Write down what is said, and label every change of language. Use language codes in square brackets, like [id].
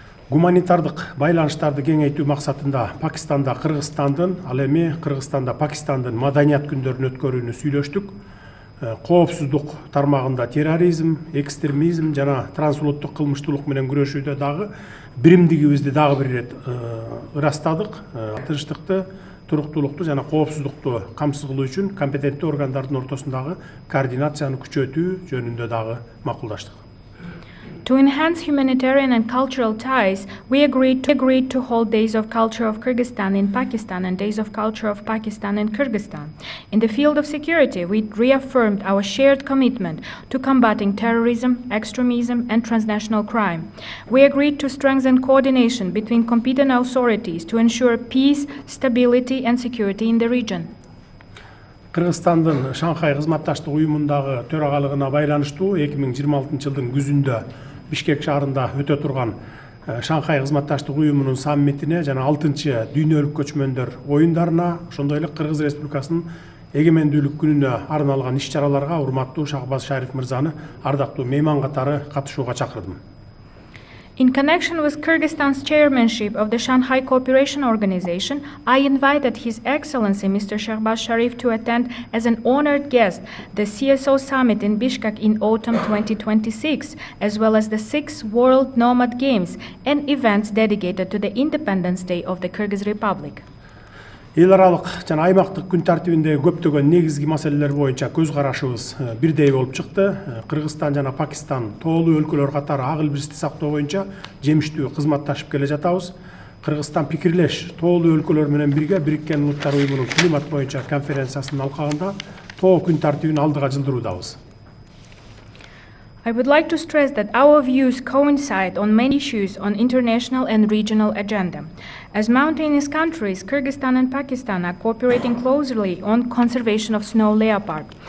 [ky] Гуманитардык байланыштарды кеңейтүү максатында Пакистанда Кыргызстандын, ал эми Кыргызстанда Пакистандын маданият күндөрүн өткөрүүнү сүйлөштүк. Коопсуздук тармагында терроризм, экстремизм жана трансулуттук кылмыштуулук менен күрөшүүдө дагы биримдигибизди дагы бир ирет ырастадык. Тынчтыкты, туруктуулукту жана коопсуздукту камсыз кылуу үчүн компетенттүү органдардын ортосундагы координацияны күчөтүү жөнүндө дагы макулдаштык. [en] To enhance humanitarian and cultural ties, we agreed to hold Days of Culture of Kyrgyzstan in Pakistan and Days of Culture of Pakistan in Kyrgyzstan. In the field of security, we reaffirmed our shared commitment to combating terrorism, extremism, and transnational crime. We agreed to strengthen coordination between competent authorities to ensure peace, stability, and security in the region. [ky] Кыргызстандын Шанхай кызматташтык уюмундагы төрагалыгына байланыштуу 2026 жылдын күзүндө Бишкек шаарында өтө турган Шанхай кызматташтык уюмунун саммитине жана 6-чы дүйнөлүк көчмөндөр оюндарына, ошондой эле Кыргыз Республикасынын эгемендүүлүк күнүнө арналган иш-чараларга урматтуу Шахбаз Шариф мырзаны ардактуу мейман катары катышууга чакырдым. [en] In connection with Kyrgyzstan's chairmanship of the Shanghai Cooperation Organization, I invited His Excellency Mr. Shahbaz Sharif to attend as an honored guest the CSO Summit in Bishkek in autumn 2026, as well as the 6th World Nomad Games and events dedicated to the Independence Day of the Kyrgyz Republic. [ky] Эл аралык жана аймактык күн тартибиндеги көптөгөн негизги маселелер боюнча көз карашыбыз бирдей болуп чыкты. Кыргызстан жана Пакистан тоолуу өлкөлөр катары ак илбирсти сактоо боюнча жемиштүү кызматташып келе жатабыз. Кыргызстан пикирлеш тоолуу өлкөлөр менен бирге Бириккен Улуттар уюмунун климат боюнча конференциясынын алкагында тоо күн тартибин алдыга жылдыруудабыз. [en] I would like to stress that our views coincide on many issues on international and regional agenda. As mountainous countries, Kyrgyzstan and Pakistan are cooperating closely on conservation of snow leopard.